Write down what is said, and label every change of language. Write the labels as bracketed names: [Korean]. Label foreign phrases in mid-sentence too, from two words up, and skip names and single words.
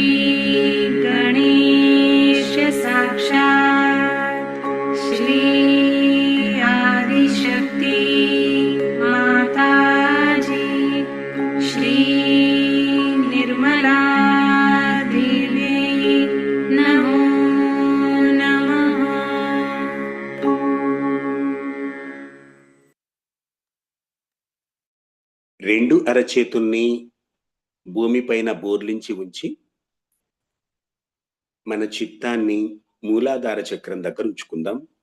[Sanskrit] गणेश साक्षात् श्री आदिशक्ति माताजी श्री निर्मला देवी नमो नमः। [Telugu] రెండు అరచేతుల్ని భూమిపైన బోర్లించి ఉంచి మన చిత్తాన్ని మూలాధార చక్రం దగ్గర ఉంచుకుందాం.